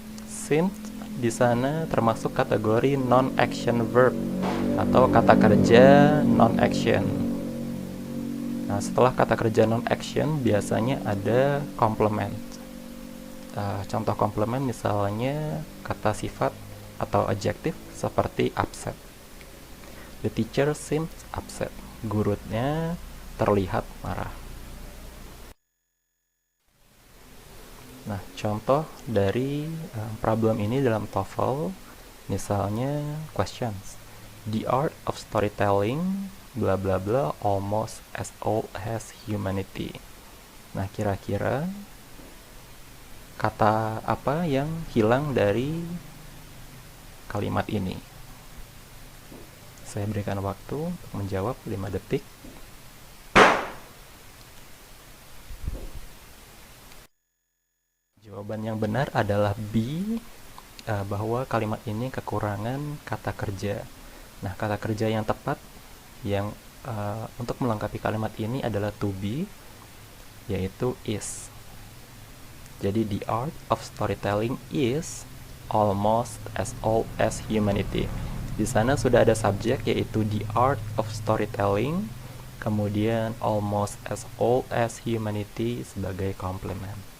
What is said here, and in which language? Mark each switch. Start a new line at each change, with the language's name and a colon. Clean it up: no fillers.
Indonesian: Seemed di sana termasuk kategori non-action verb atau kata kerja non-action. Nah, setelah kata kerja non-action biasanya ada complement. Contoh complement misalnya kata sifat atau adjektif seperti upset.
English: The teacher seemed upset.
Indonesian: Gurunya terlihat marah. Nah, contoh dari problem ini dalam TOEFL, misalnya questions.
English: The art of storytelling, bla bla bla, almost as old as humanity.
Indonesian: Nah, kira-kira kata apa yang hilang dari kalimat ini? Saya berikan waktu untuk menjawab 5 detik. Jawaban yang benar adalah B, bahwa kalimat ini kekurangan kata kerja. Nah, kata kerja yang tepat yang untuk melengkapi kalimat ini adalah to be, yaitu is.
English: Jadi the art of storytelling is almost as old as humanity.
Indonesian: Di sana sudah ada subjek yaitu
English: the art of storytelling,
Indonesian: kemudian
English: almost as old as humanity
Indonesian: sebagai complement.